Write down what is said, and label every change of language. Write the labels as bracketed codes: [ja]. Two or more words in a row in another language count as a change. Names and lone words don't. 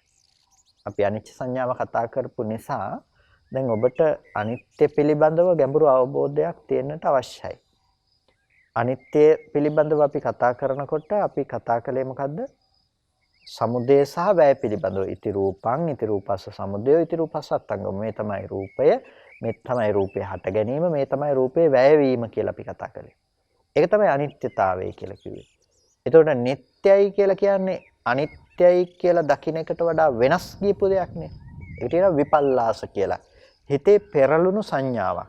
[si] අපි අනිත්‍ය සංඥාව කතා කරපු නිසා දැන් ඔබට අනිත්‍ය පිළිබඳව ගැඹුරු අවබෝධයක් තියෙන්නට අවශ්‍යයි. අනිත්‍ය පිළිබඳව අපි කතා කරනකොට අපි කතා කළේ මොකද්ද? සමුදය සහ වැය පිළිබඳව. [pi] ඉති රූපං, ඉති රූපස්ස සමුදය, ඉති රූපස්ස අත්ංගම. [si] මේ තමයි රූපය, මේ තමයි රූපේ හට ගැනීම, මේ තමයි රූපේ වැය වීම කියලා අපි කතා කළේ. ඒක තමයි අනිත්‍යතාවය කියලා කිව්වේ. එතකොට නිට්ටයයි කියලා කියන්නේ අනිත්‍යයි කියලා දකින්න එකට වඩා වෙනස් ගියපු දෙයක් නේ. ඒක කියනවා විපල්ලාස කියලා. හිතේ පෙරළුණු සංඥාවක්.